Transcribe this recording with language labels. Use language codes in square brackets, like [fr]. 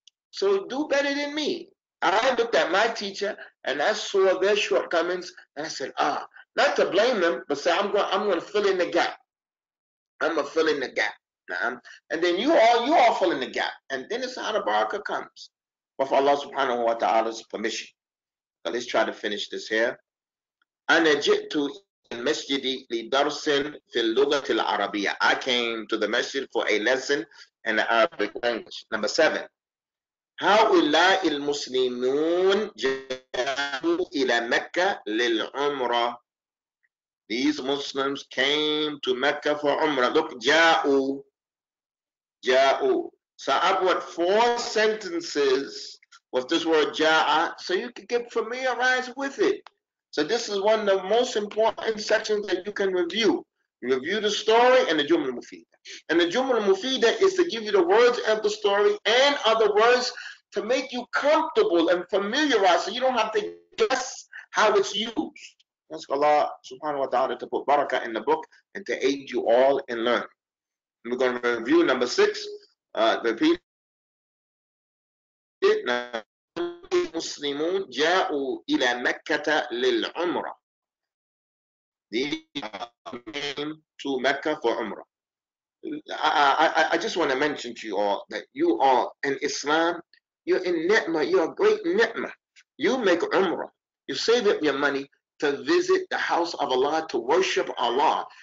[en] So do better than me. I looked at my teacher and I saw their shortcomings, and I said, not to blame them, but say I'm going to fill in the gap. I'm going to fill in the gap. And then you all fill in the gap, and then it's how the barakah comes, with Allah subhanahu wa ta'ala's permission. So let's try to finish this here. [ar] أنا جئت المسجد لدرس في اللغة العربية. [en] I came to the masjid for a lesson in the Arabic language. Number 7. [ar] هؤلاء المسلمون جاءوا إلى مكة للعمرة. [en] These Muslims came to Mecca for Umrah. Look, جاءوا. So I brought 4 sentences with this word جاء, so you can get familiarized with it. So this is one of the most important sections that you can review. You review the story and the Jumla al-Mufida. And the Jumla al-Mufida is to give you the words of the story and other words to make you comfortable and familiarized so you don't have to guess how it's used. Ask Allah subhanahu wa ta'ala to put barakah in the book and to aid you all in learning. We're going to review number 6. Repeat it. [ar] المسلمون جاءوا إلى مكة للعمرة. [en] They came to Mecca for Umrah. I just want to mention to you all that you are in Islam, you're in ni'mah, you're a great ni'mah. You make Umrah. You save up your money to visit the house of Allah, to worship Allah.